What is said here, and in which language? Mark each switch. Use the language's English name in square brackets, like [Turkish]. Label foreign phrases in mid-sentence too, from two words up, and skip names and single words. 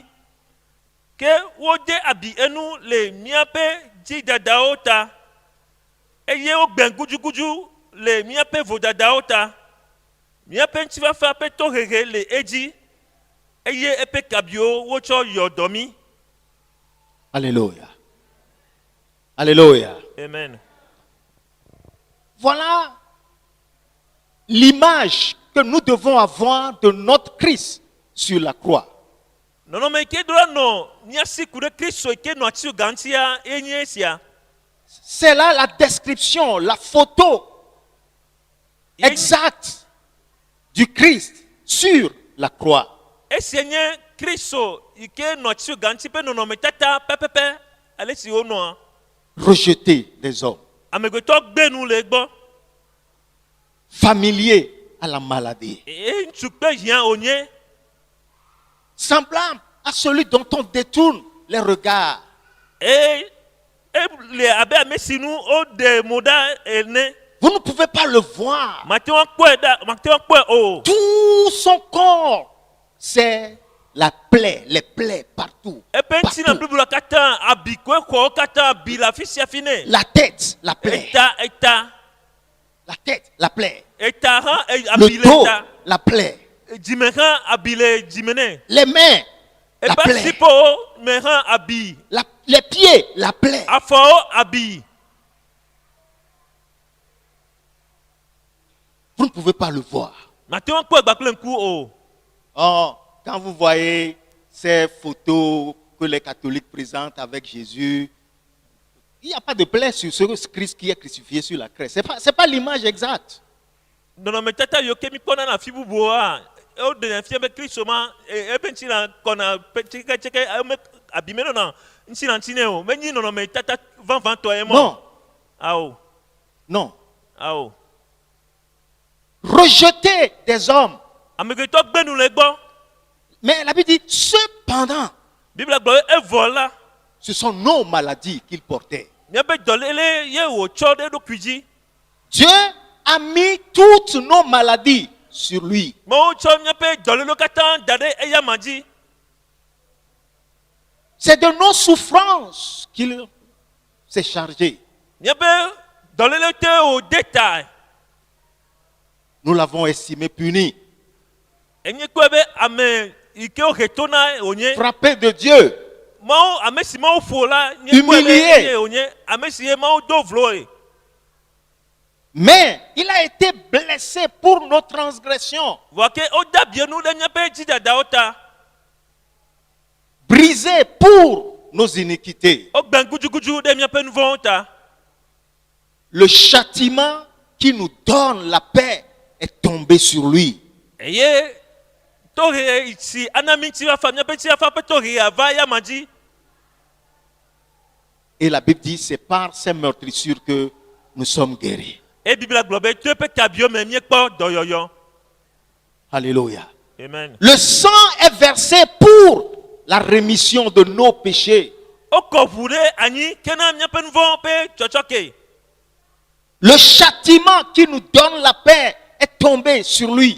[Ewe] Ke wode abi enu le míaƒe dzidadawo ta eye wogbe gudzugudu le míaƒe vodadawo ta. Míaƒe ŋutifafa ƒe tohehe le edzi eye eƒe kabiwo wotsɔ yɔ dɔ mí. [French] Alléluia. Alléluia. Amen. Voilà l'image que nous devons avoir de notre Christ sur la croix. [Ewe] Nɔnɔme ke ɖo nɔ míasi ku ɖe Kristo ke nɔ atsi gantia enye esia. [French] C'est là la description, la photo exacte du Christ sur la croix. [Ewe] Esia nye Kristo ke nɔ atsi ganti ƒe nɔnɔme tata pɛpɛpɛ ale si wonɔa. [French] Rejeté des hommes. [Ewe] Amegbetɔ gbe nu le egbɔ. [French] Familier à la maladie. [Ewe] Ŋutsu kple hiã wònye. [French] Semblable à celui dont on détourne les regards. [Ewe] Le abe ame si nu woɖe mo ɖa ene. [French] Vous ne pouvez pas le voir. [Ewe] Mate ŋu kpɔe o. [French] Tout son corps, c'est la plaie, les plaies partout. [Ewe] Eƒe ŋutina blibo la katã abi koe xɔwo katã abi le afi sia afi nɛ. [French] La tête, la plaie. [Ewe] Eta. [French] La tête, la plaie. [Ewe] Eta hã abi [French] Le le dos, [Ewe] eta. [French] la plaie. [Ewe] Dzime hã abi le dzime nɛ. [French] Les mains, la [Ewe] Eƒe [French] plaie. [Ewe] asiƒewo me hã abi. [French] Les pieds, la plaie. [Ewe] Afɔwo abi. [French] Vous ne pouvez pas le voir. [Ewe] Mate ŋu kpɔe gba kple ŋku o. [French] Oh, quand vous voyez ces photos que les catholiques présentent avec Jésus, il n'y a pas de plaie sur ce Christ qui est crucifié sur la croix. Ce n'est pas l'image exacte. [Ewe] Nɔnɔmetata yiwo ke mi kpɔna na afi bubuwoa, woɖe fia be Kristo ma eƒe ŋutina kɔna tseketseke eme abi me nɔna ŋuti nɛ o. Menyi nɔnɔmetata vavãtɔ ye mɔ. [French] Non. [Ewe] Awo. [French] Non. [Ewe] Awo. [French] Rejeté des hommes. [Ewe] Amegbetɔ gbe nu le egbɔ. [French] Mais la Bible dit, cependant, [Ewe] Bibla gblɔ evɔ la. [French] ce sont nos maladies qu'il portait. [Ewe] Míaƒe dɔléle ye wòtsɔ ɖe eɖokui dzi. [French] Dieu a mis toutes nos maladies sur lui. [Ewe] Mawu tsɔ míaƒe dɔlélewo katã da ɖe eya ma dzi. [French] C'est de nos souffrances qu'il s'est chargé. [Ewe] Míaƒe dɔléle te wòde ta. [French] Nous l'avons estimé puni, [Ewe] Enye kpɔe be ame yi ke wohe to na wònye. [French] frappé de Dieu, [Ewe] Mawu ame si Mawu ƒo la nye kpɔe be [French] Humilié. [Ewe] eye wònye ame si ye Mawu do vloe. [French] mais il a été blessé pour nos transgressions, [Ewe] Vɔ ke woda bie nu ɖe míaƒe dzidadawo ta. [French] brisé pour nos iniquités. [Ewe] Wogbe gudzugudu ɖe míaƒe nu vɔ̃wo ta. [French] Le châtiment qui nous donne la paix est tombé sur lui. [Ewe] Eye tohe si ana mi ŋutifafa míaƒe ŋutifafa ƒe tohe ava ya ma dzi. [French] Et la Bible dit, c'est par ces meurtrissures que nous sommes guéris. [Ewe] Et Bibla gblɔ be to eƒe tabiwo me míekpɔ dɔyɔyɔ. [French] Alléluia. Amen. Le sang est versé pour la rémission de nos péchés. [Ewe] Wokɔ ʋu ɖe anyi ke na míaƒe nu vɔ̃wo ƒe tsɔtsɔke. [French] Le châtiment qui nous donne la paix est tombé sur lui.